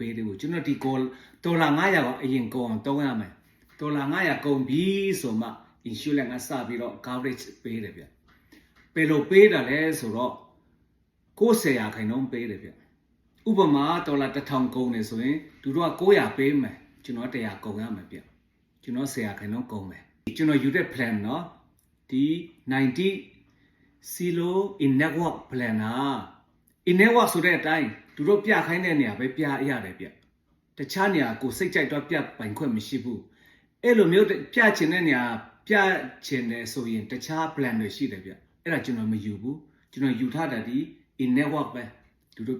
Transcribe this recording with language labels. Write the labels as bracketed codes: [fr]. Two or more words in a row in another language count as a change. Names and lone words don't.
[my] ပေးသေးဘူးကျွန်တော်ဒီ$500ကိုအရင်ကုန်အောင်တုံးရမယ်$500ကုန်ပြီဆိုမှ insurance ကစပြီးတော့ coverage ပေးတယ်ဗျဘယ်လိုပေးတာလဲဆိုတော့90%ပေးတယ်ဗျဥပမာ$1000ကုန်နေဆိုရင်သူတို့က900ပေးမယ်ကျွန်တော်100ကုန်ရမယ်ဗျကျွန်တော်10%ကုန်မယ်ကျွန်တော်ယူတဲ့ plan เนาะဒီ 90 [en] in network plan [my] อ่ะ [en] in network [my] ဆိုတဲ့အတိုင်းသူတို့ပြခိုင်းတဲ့နေရာပဲပြရတယ်ဗျတခြားနေရာကိုစိတ်ကြိုက်တော့ပြပိုင်ခွင့်မရှိဘူးအဲ့လိုမျိုးပြချ င်တဲ့နေရာပြချင်တယ်ဆိုရင်တခြား plan တွေရှိတယ်ဗျအဲ့ဒါကျွန်တော်မယူဘူးကျွန်တော်ယူထားတာဒီ [en] in network [my] ပဲသူတို့